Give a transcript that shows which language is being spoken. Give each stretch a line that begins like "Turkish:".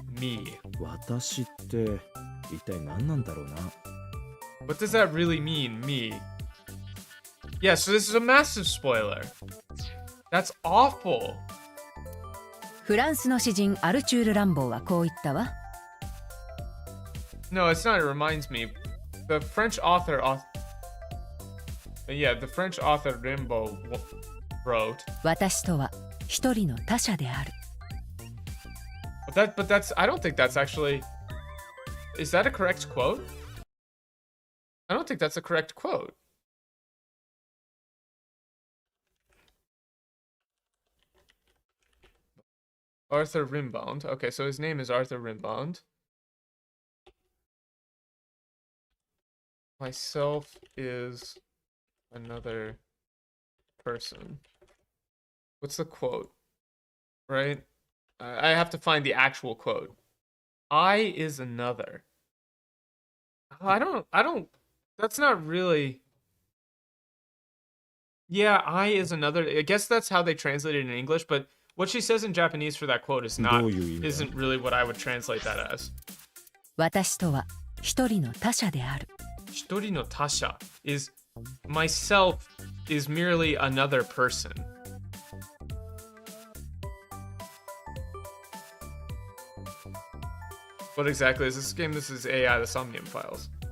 English: Me.
Japanese: 私って一体何なんだろうな。
English: What does that really mean? Me. Yeah, so this is a massive spoiler. That's awful.
Japanese: フランスの詩人アルチュール・ランボーはこう言ったわ。
English: No, it's not. It reminds me. The French author Rimbaud wrote.
Japanese: 私とは一人の他者である。
English: But that's. I don't think that's actually. Is that a correct quote? I don't think that's a correct quote. Arthur Rimbaud. Okay, so his name is Arthur Rimbaud. Myself is another person. What's the quote? Right? I have to find the actual quote. I is another. Oh, I don't, that's not really. Yeah, I is another. I guess that's how they translate it in English, but what she says in Japanese for that quote isn't really what I would translate that as.
Japanese: 私とは一人の他者である。一人の他者
English: is myself is merely another person. What exactly is this game? This is AI, the Somnium files.